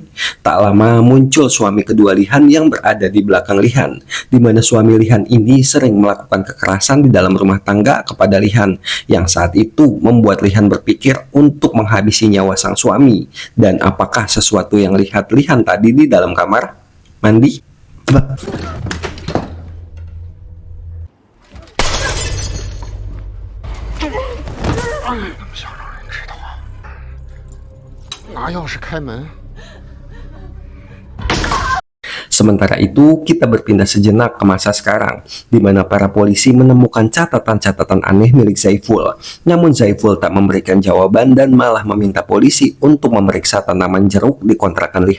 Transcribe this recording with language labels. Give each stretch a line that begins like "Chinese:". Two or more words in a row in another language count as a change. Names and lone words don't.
Indonesian: Tak lama muncul suami kedua Lihan yang berada di belakang Lihan, di mana suami Lihan ini sering melakukan kekerasan di dalam rumah tangga kepada Lihan, yang saat itu membuat Lihan berpikir untuk menghabisi nyawa sang suami. Dan apakah sesuatu yang lihat Lihan tadi di dalam kamar mandi? Bah.
Chinese: 想让人知道啊，拿钥匙开门。
Indonesian: Sementara itu, kita berpindah sejenak ke masa sekarang, di mana para polisi menemukan catatan-catatan aneh milik Zaiful. Namun Zaiful tak memberikan jawaban dan malah meminta polisi untuk memeriksa tanaman jeruk di kontrakan Lihan.